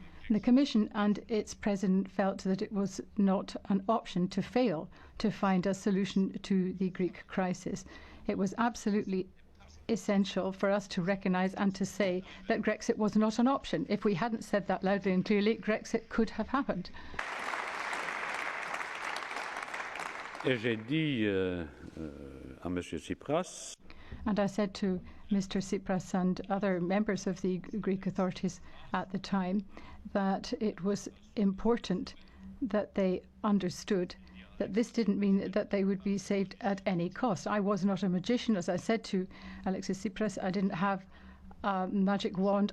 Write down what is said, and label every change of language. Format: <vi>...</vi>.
<en>The Commission and its President felt that it was not an option to fail to find a solution to the Greek crisis. It was absolutely essential for us to recognise and to say that Grexit was not an option. If we hadn't said that loudly and clearly, Grexit could have happened.</en> <fr>Et j'ai dit à Monsieur Tsipras.</fr> <en>And I said to Mr. Tsipras and other members of the Greek authorities at the time that it was important that they understood that this didn't mean that they would be saved at any cost. I was not a magician, as I said to Alexis Tsipras. I didn't have a magic wand.</en>